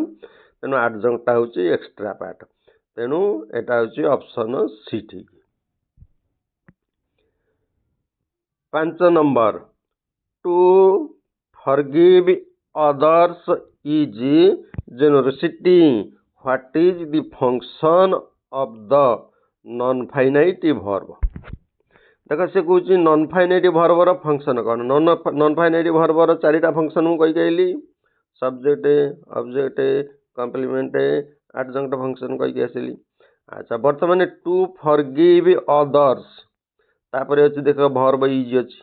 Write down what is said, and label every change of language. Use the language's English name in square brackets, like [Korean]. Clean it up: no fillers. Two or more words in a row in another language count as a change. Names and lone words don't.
[Odia] ତେଣୁ ଆଡଜଙ୍କ୍ଟଟା ହେଉଛି [English] extra part. [Odia] ତେଣୁ ଏଟା ହେଉଛି [English] option C [Odia] ଠିକ୍। [English] 5 number, to forgive others is generosity. What is the function of the non-finite verb? [Odia] ଦେଖ ସେ କହୁଛି [English] non finite verbର function [Odia] କ'ଣ? [English] non finite verbର [Odia] 4ଟା ଫଙ୍କସନ୍ ମୁଁ କହିଲି, [English] subject, object, complement, adjunct function [Odia] କହିକି ଆସିଲି। ଆଚ୍ଛା ବର୍ତ୍ତମାନ [English] to forgive others, [Odia] ତାପରେ ଅଛି ଦେଖ [English] verb is [Odia] ଅଛି।